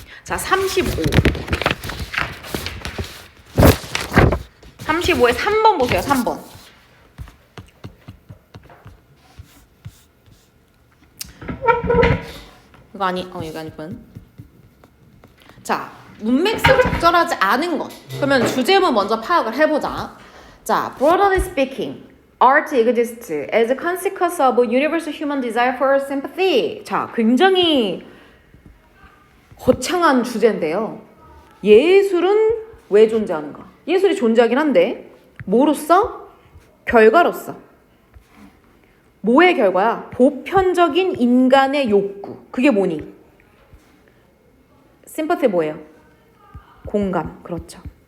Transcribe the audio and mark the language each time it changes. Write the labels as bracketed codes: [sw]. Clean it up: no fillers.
[ko] 자, 35에 3번 보세요. 3번. 이거 여기 아니군. 자, 문맥상 적절하지 않은 것. 그러면 주제문 먼저 파악을 해보자. [en] 자, broadly speaking, art exists as a consequence of a universal human desire for sympathy. [ko] 자, 굉장히 거창한 주제인데요. 예술은 왜 존재하는가? 예술이 존재하긴 한데 뭐로써? 결과로서. 뭐의 결과야? 보편적인 인간의 욕구. 그게 뭐니? 심퍼티 뭐예요? 공감. 그렇죠.